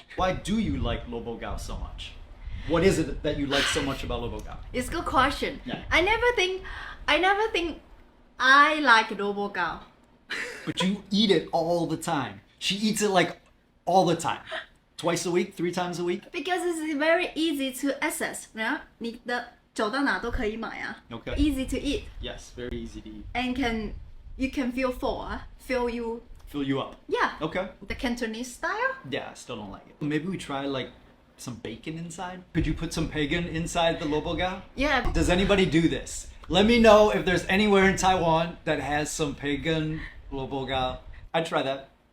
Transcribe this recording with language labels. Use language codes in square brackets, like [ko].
[en] Why do you like 萝卜糕 so much? What is it that you like so much about 萝卜糕? It's a good question. Yeah. I never think I like 萝卜糕. But you eat it all the time. She eats it like all the time. Twice a week, 3 times a week. Because it's very easy to access. [zh] 你的走到哪都可以买啊。 [en] Okay. Easy to eat. Yes, very easy to eat. And you can feel full, fill you. Fill you up. Yeah. Okay. The Cantonese style. Yeah, I still don't like it. Maybe we try like some bacon inside. Could you put some bacon inside the 萝卜糕? Yeah. Does anybody do this? Let me know if there's anywhere in Taiwan that has some bacon 萝卜糕. I'd try that.